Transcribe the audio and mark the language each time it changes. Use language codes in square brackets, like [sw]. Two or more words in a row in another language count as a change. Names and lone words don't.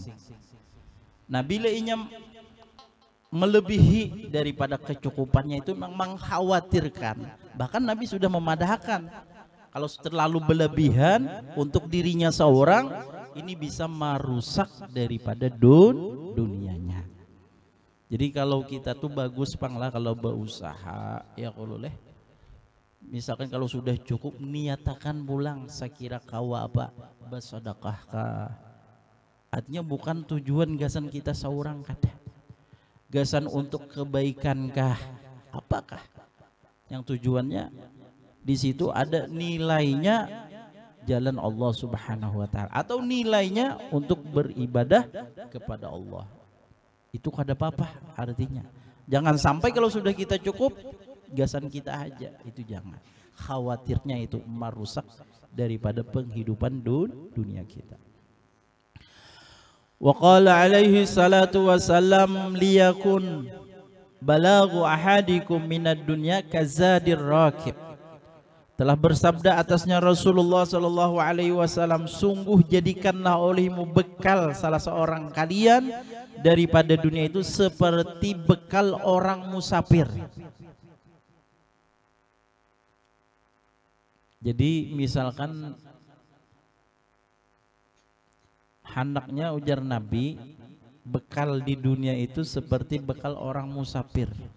[bjn] Nah bila inya melebihi daripada kecukupannya itu memang mengkhawatirkan. [id] Bahkan Nabi sudah memadahkan kalau terlalu berlebihan untuk dirinya seorang, ini bisa merusak daripada dunianya. [bjn] Jadi kalau kita tuh bagus panglah kalau berusaha ya kalau leh. Misalkan kalau sudah cukup niatakan pulang sekira kawa apa bersedekah kah. Artinya bukan tujuan gasan kita seorang kada. Gasan untuk kebaikan kah? [id] Apakah yang tujuannya di situ ada nilainya jalan Allah [ar] سبحانه وتعالى [id] atau nilainya untuk beribadah kepada Allah. [bjn] Itu kada apa-apa artinya. Jangan sampai kalau sudah kita cukup gasan kita aja, itu jangan. [id] Khawatirnya itu merusak daripada penghidupan dunia kita. [ar] وقال عليه الصلاة والسلام ليكن بلاغ أحدكم من الدنيا كزاد الراكب. [id] Telah bersabda atasnya Rasulullah [ar] صلى الله عليه وسلم, [id] sungguh jadikanlah olehmu bekal salah seorang kalian daripada dunia itu seperti bekal orang musafir. Jadi misalkan hendaknya ujar Nabi, bekal di dunia itu seperti bekal orang musafir.